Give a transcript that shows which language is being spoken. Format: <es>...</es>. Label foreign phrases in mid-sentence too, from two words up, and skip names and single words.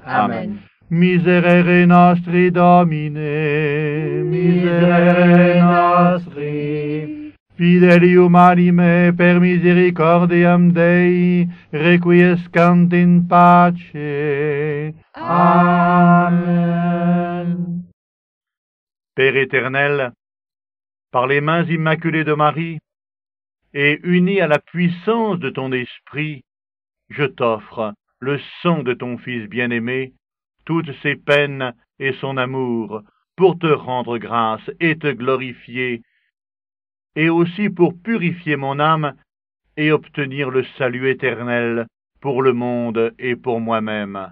<la>Amen. Miserere nostri, Domine, miserere nostri. Fidelium anime per misericordiam Dei, requiescant in pace. Amen.</la> <fr>Père éternel, par les mains immaculées de Marie, et uni à la puissance de ton esprit, je t'offre le sang de ton Fils bien-aimé, toutes ses peines et son amour, pour te rendre grâce et te glorifier, et aussi pour purifier mon âme et obtenir le salut éternel pour le monde et pour moi-même.</fr>